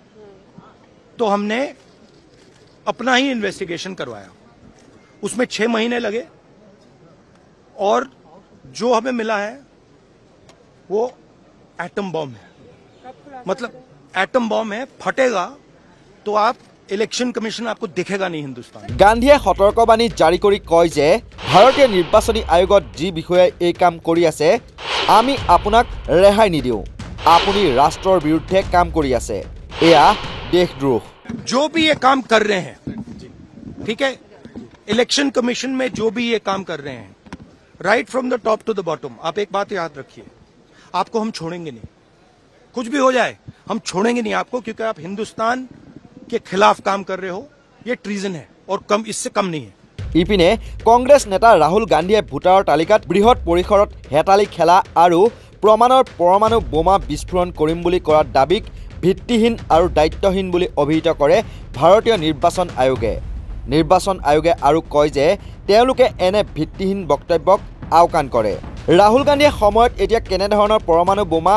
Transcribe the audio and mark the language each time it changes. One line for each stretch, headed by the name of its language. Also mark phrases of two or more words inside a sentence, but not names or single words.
Hindi: तो हमने अपना ही इन्वेस्टिगेशन करवाया उसमें 6 महीने लगे और जो हमें मिला है वो
English: atom bomb
Hindi: है मतलब
English: atom bomb
Hindi: है फटेगा तो आप
English: election commission
Hindi: आपको दिखेगा नहीं हिंदुस्तान
Assamese: গান্ধীয়ে সতৰ্কবাণী জাৰি কৰি কয় যে ভাৰতীয় নিৰ্বাচনী আয়োগত যি বিষয়ে এই কাম কৰি আছে আমি আপোনাক ৰেহাই নিদিও আপুনি ৰাষ্ট্ৰৰ বিৰুদ্ধে কাম কৰি আছে এয়া দেশদ্ৰোহ
Hindi: जो भी ये काम कर रहे हैं ठीक है
English: election commission
Hindi: में जो भी ये काम कर रहे हैं
English: right from the top to the bottom
Hindi: आप एक बात याद रखिए आपको हम छोड़ेंगे नहीं कुछ भी हो जाए हम छोड़ेंगे नहीं आपको क्योंकि आप हिंदुस्तान के खिलाफ काम कर रहे हो ये ट्रीजन है और कम इससे कम नहीं है
Assamese: ইপিনে কংগ্ৰেছ নেতা ৰাহুল গান্ধীয়ে ভোটাৰৰ তালিকাত বৃহৎ পৰিসৰত হেতালি খেলা আৰু প্ৰমাণৰ পৰমাণু বোমা বিস্ফোৰণ কৰিম বুলি কৰা দাবীক ভিত্তিহীন আৰু দায়িত্বহীন বুলি অভিহিত কৰে ভাৰতীয় নিৰ্বাচন আয়োগে আৰু কয় যে তেওঁলোকে এনে ভিত্তিহীন বক্তব্যক আওকাণ কৰে ৰাহুল গান্ধীয়ে সময়ত এতিয়া কেনেধৰণৰ পৰমাণু বোমা